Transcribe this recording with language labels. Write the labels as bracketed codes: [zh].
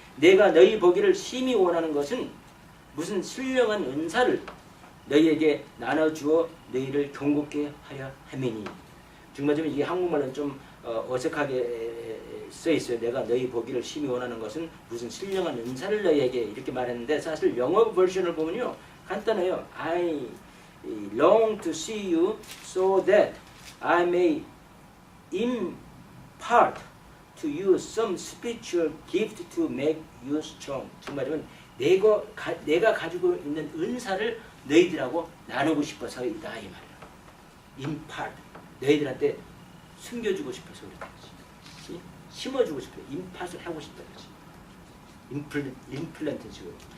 [ko] 내가 너희 보기를 심히 원하는 것은 무슨 신령한 은사를 너희에게 나눠주어 너희를 경고케 하여 함이니. 정말 좀 이게 한국말은 좀 어색하게 써 있어요. 내가 너희 보기를 심히 원하는 것은 무슨 신령한 은사를 너희에게 이렇게 말했는데 사실 영어 버전을 보면요 간단해요. [en] I long to see you so that I may impart to you some spiritual gift to make you strong. [ko] 정말이면 내가 가지고 있는 은사를 너희들하고 나누고 싶어서이다 이 말이에요. impart. 너희들한테 숨겨주고 싶어서 그렇다. 심어주고 싶어요. 임팟을 하고 싶다는 거지. 임플란트 식으로.